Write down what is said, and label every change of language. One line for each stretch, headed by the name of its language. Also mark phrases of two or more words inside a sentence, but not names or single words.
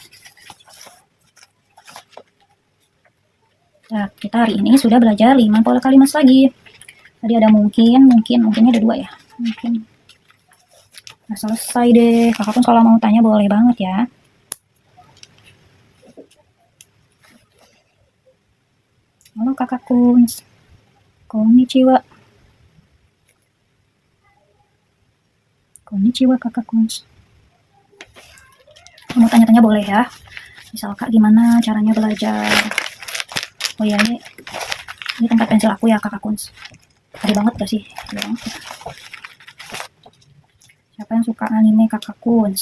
Indonesian: Nah, kita hari ini sudah belajar 5 pola kalimat lagi. Tadi ada mungkinnya ada 2 ya. Mungkin. Nah, selesai deh. Kakak Kun kalau mau tanya boleh banget ya. Halo kakak Kuns. Konnichiwa. Konnichiwa kakak Kuns. Mau tanya-tanya boleh ya. Misal kak gimana caranya belajar. Oh iya, ini tempat pensil aku ya kakak Kuns. Tadi banget gak sih? Tadi banget ya. Siapa yang suka anime kakak Kuns?